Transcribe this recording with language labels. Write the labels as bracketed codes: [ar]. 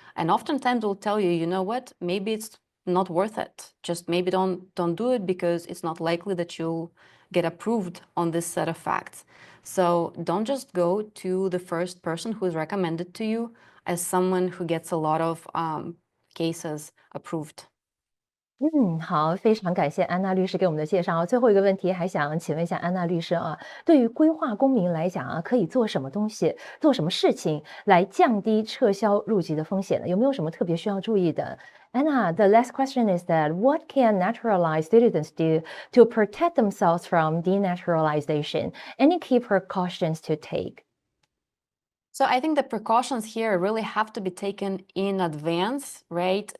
[en] And oftentimes will tell you, you know what, maybe it's not worth it. Just maybe don't do it because it's not likely that you'll get approved on this set of facts. So don't just go to the first person who is recommended to you as someone who gets a lot of cases approved. [zh] 好，非常感谢安娜律师给我们的介绍。最后一个问题，还想请问一下安娜律师啊，对于规划公民来讲啊，可以做什么东西、做什么事情来降低撤销入籍的风险呢？有没有什么特别需要注意的？ [en] Anna, the last question is that what can naturalized citizens do to protect themselves from denaturalization? Any key precautions to take? So I think the precautions here really have to be taken in advance, right?